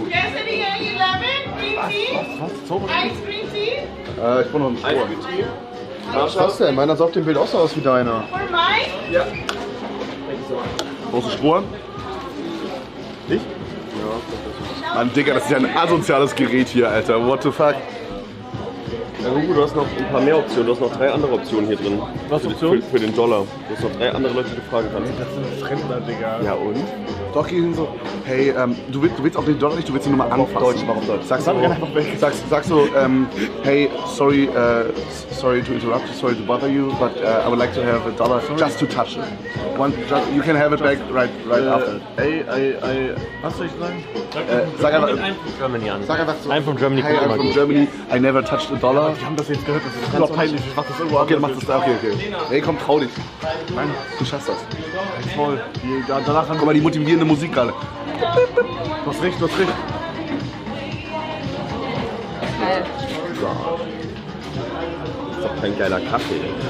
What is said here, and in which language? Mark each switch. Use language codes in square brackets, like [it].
[en] Yesterday at 11, green tea, ice green tea [de] Ich brauche noch einen Stroh. Was ist das denn? Meiner sah auf dem Bild auch so aus wie deiner. [en] for mine. [de] Brauchst du Sporen? Ich? Ja. Mann, Digga, das ist ja ein asoziales Gerät hier, Alter. [en] What the fuck? [de] Ja, Hugo, du hast noch ein paar mehr Optionen. Du hast noch 3 andere Optionen hier drin. Was Optionen? Für den Dollar. Du hast noch 3 andere Leute, die du fragen kannst. Das sind Fremder, Digga. Ja, und? Doch, geh hin so. Hey, du willst auch den Dollar nicht, du willst ihn nur mal anfassen. Warum Deutsch? Sagst so, [en] hey, sorry to interrupt you, sorry to bother you, but I would like to have a dollar just to touch it. You can have it back right after. [de] Was soll ich sagen? Sag einfach so, [en] I'm from Germany. hey, I'm from Germany, I never touched a dollar. [de] Die haben das jetzt gehört, das ist super peinlich. Ich mach das irgendwo Okay, du machst das da, okay. Hey, komm, trau dich. Nein, du schaffst das. voll. Danach haben Guck mal, die motivierende Musik gerade. du hast recht. Geil. Das ist doch kein geiler Kaffee.